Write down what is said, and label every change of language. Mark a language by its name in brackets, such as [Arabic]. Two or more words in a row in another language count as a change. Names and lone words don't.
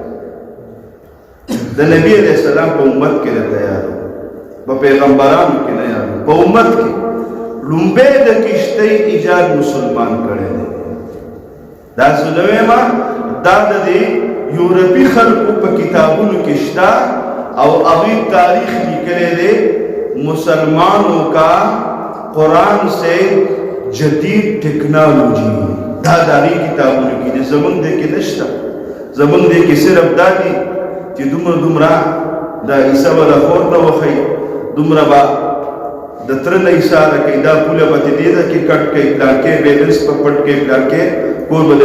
[Pashto] د نبی علیہ السلام په امت کې نه یادو په پیغمبرانو کې نه یادو په امت کې لومبۍ د کشتۍ ایجاد مسلمان کړی دی دا څه ما دا د دې یورپي خلکو په کتابونو کې شته او هغوی تاریخ لیکلی دی [Urdu] مسلمانوں کا قرآن سے [Pashto] جدید ټیکنالوجي دا د هغې کتابونو کې دی زموږ دی کې نشته زموږ دی کې صرف دا دي چې دومره د عیسی به د خور نه وښیي دومره به د تره نه اشاره کوي دا پوله به دې ده کې کټ کوي پلانکې بیلنس په پټ کوي پلانکې کور به د